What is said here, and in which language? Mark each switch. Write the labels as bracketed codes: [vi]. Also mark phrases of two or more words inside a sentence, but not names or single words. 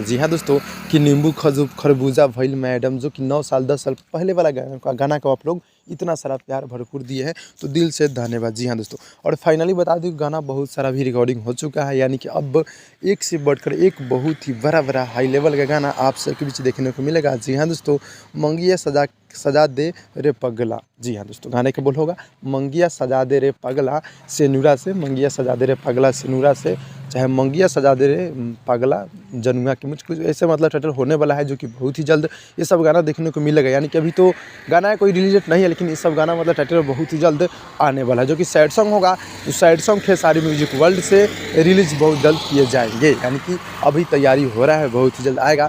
[hi] जी हाँ दोस्तों, कि नींबू खरबूजा भइल मैडम, जो कि 9 साल 10 साल पहले वाला गाना को आप लोग इतना सारा प्यार भरपूर दिए हैं, तो दिल से धन्यवाद। जी हाँ दोस्तों, और फाइनली बता दूं गाना बहुत सारा भी रिकॉर्डिंग हो चुका है, यानी कि अब एक से बढ़कर एक बहुत ही बड़ा [en] high level [hi] का गाना आप सबके बीच देखने को मिलेगा। जी हाँ दोस्तों, मंगिया सजा दे रे पगला। जी हाँ दोस्तों, गाने का बोल होगा मंगिया सजा दे रे पगला सेनुरा से, मंगिया सजा दे रे पगला सेनुरा से, चाहे मंगिया सजा दे रे पगला जनुआ के, मुझ कुछ ऐसे मतलब टाइटल होने वाला है, जो कि बहुत ही जल्द ये सब गाना देखने को मिलेगा। यानी कि अभी तो गाना कोई रिलीज नहीं है, लेकिन ये सब गाना मतलब टाइटल बहुत ही जल्द आने वाला है, जो कि [en] sad song [hi] होगा। तो [en] sad song [hi] खेसारी म्यूजिक वर्ल्ड से रिलीज बहुत जल्द किए जाएंगे, यानी कि अभी तैयारी हो रहा है, बहुत ही जल्द आएगा।